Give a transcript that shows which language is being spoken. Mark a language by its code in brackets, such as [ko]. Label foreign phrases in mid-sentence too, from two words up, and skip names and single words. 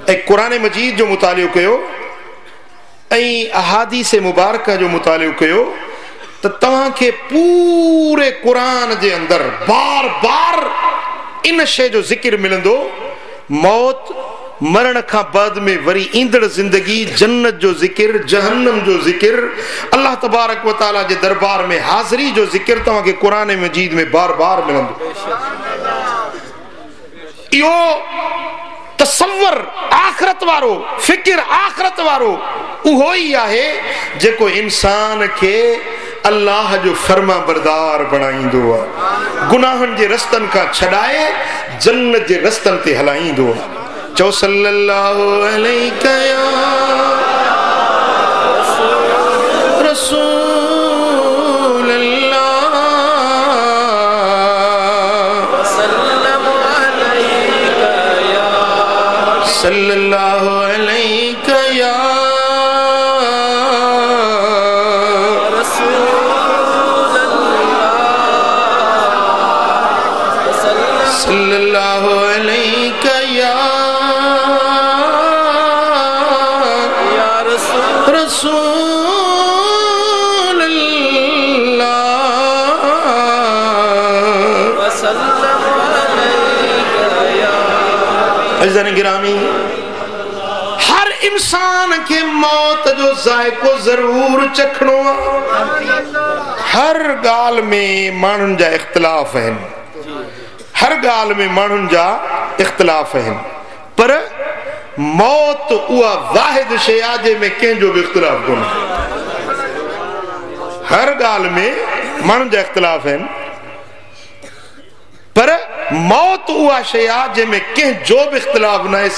[sd] ऐं क़ुरान मजीद जो मुतालियो कयो ऐं अहादीस मुबारक जो मुतालियो कयो त तव्हांखे पूरे क़ुरान जे अंदर बार बार इन शइ जो ज़िक्र मिलंदो, मौत, मरण खां बाद में वरी ईंदड़ ज़िंदगी, जन्नत जो ज़िक्र, जहन्नम जो ज़िक्र, अल्लाह [ar] تبارك وتعالى [sd] जे दरबार में हाज़िरी जो ज़िक्र तव्हांखे क़ुरान मजीद में बार बार मिलंदो। इहो तसव्वुर आख़िरत वारो, फ़िक्र आख़िरत वारो उहो ई आहे जेको इंसान खे अल्लाह जो फर्मा बरदार बणाईंदो आहे, गुनाहनि जे रस्तनि खां छॾाए जन्नत जे रस्तनि ते हलाईंदो आहे। [ar] चओ صلى الله عليه رسول الله صلى الله عليه يا صلى الله عليه يا رسول الله [sd] अज़ीज़ान गिरामी, हर इंसान के मौत जो जायको जरूर चखणो आहे। हर ॻाल्हि में माण्हुनि जा इख़्तिलाफ़ आहिनि, हर ॻाल्हि में माण्हुनि जा इख़्तिलाफ़ आहिनि, पर मौत उहा वाहिद शइ आहे जंहिंमें कंहिंजो बि इख़्तिलाफ़ कोन्हे। हर ॻाल्हि में माण्हुनि जा इख़्तिलाफ़ आहिनि, पर मौत उहा शइ आहे जंहिंमें कंहिंजो बि इख़्तिलाफ़ न आहे।